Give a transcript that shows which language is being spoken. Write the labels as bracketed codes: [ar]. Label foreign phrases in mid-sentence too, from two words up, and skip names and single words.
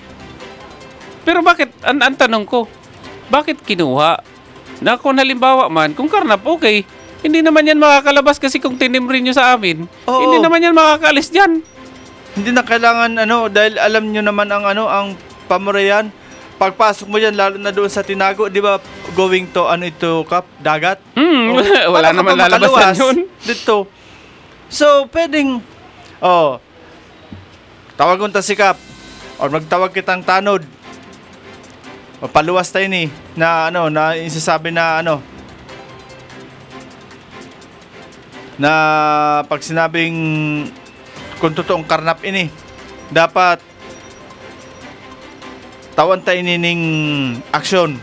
[tl] Pero bakit, ang tanong ko, bakit kinuha? Na kung halimbawa man, kung karnap, okay. Hindi naman yan makakalabas kasi kung tinimrin nyo sa amin. Oo. Hindi naman yan makakaalis dyan. Hindi na kailangan dahil alam nyo naman ang Pamurayan. Pagpasok mo yan, lalo na doon sa Tinago, di ba, [en] going to, [tl] Kap, dagat? Wala naman lalabasan yun. Dito. So, pwedeng, tawag unta si Kap, or [bik] magtawag kitang tanod, [tl] o paluwas tayo ni, na isasabi na, na pag sinabing, kung totoong karnap ini, dapat, [bik] tawan tayo nining aksyon.